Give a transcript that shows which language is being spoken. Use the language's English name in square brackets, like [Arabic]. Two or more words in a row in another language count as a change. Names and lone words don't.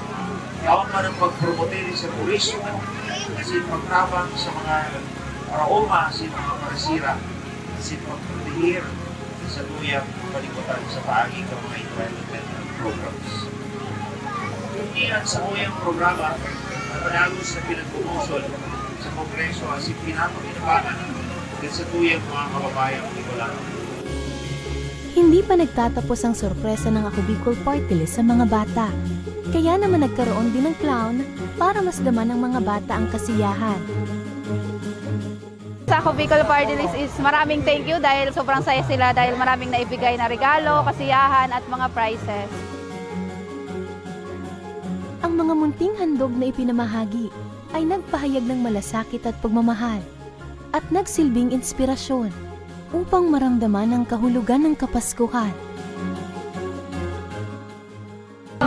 [Bikol] Yaon man ang pagpromote sa turismo kasi pagtabang sa mga araoma sa mga parisira kasi pagprotegir sa tuyang palikutan sa paagi ng mga [English] environmental programs. [Bikol] Iyan sa tuyang programa na panagos na pinagpumusol sa Kongreso as pinapakinabangan sa tuyang mga kababayang Bicolano. [Filipino] Hindi pa nagtatapos ang sorpresa ng Ako Bicol Party List sa mga bata. Kaya naman nagkaroon din ng clown para masdaman ng mga bata ang kasiyahan. Sa Ako Bicol Party List is maraming [English] thank you [Filipino] dahil sobrang saya sila dahil maraming naibigay na regalo, kasiyahan at mga prizes. Ang mga munting handog na ipinamahagi ay nagpahayag ng malasakit at pagmamahal at nagsilbing inspirasyon upang maramdaman ang kahulugan ng Kapaskuhan.